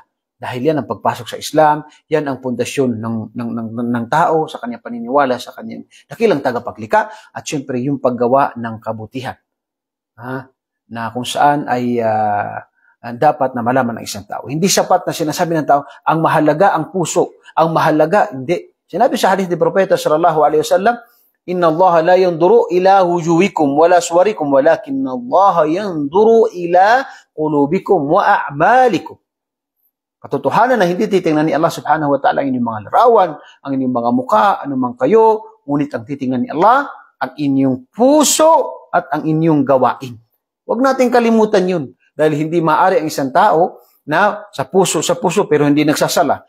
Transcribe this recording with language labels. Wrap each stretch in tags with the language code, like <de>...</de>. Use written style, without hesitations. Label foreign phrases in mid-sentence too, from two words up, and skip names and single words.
<tl>Dahil yan ang pagpasok sa Islam, yan ang pundasyon ng tao sa kanyang paniniwala, sa kanyang dakilang tagapaglikha, at siyempre yung paggawa ng kabutihan. Na kung saan ay dapat na malaman ng isang tao. Hindi sapat na sinasabi ng tao, ang mahalaga ang puso, ang mahalaga, hindi. Sinabi sa hadith ni Propeta</tl> <ar>صلى الله عليه وسلم، إن الله لا ينظر إلى وجوهكم ولا صوركم ولكن الله ينظر إلى قلوبكم وأعمالكم.</ar> <tl>Katotohanan na hindi titingnan ni Allah</tl> <ar>سبحانه وتعالى</ar> <tl>ang inyong mga larawan, ang inyong mga mukha, anumang kayo, ngunit ang titingnan ni Allah, ang inyong puso at ang inyong gawain. Huwag natin kalimutan yun. Dahil hindi maaari ang isang tao na sa puso pero hindi nagsasala.</tl>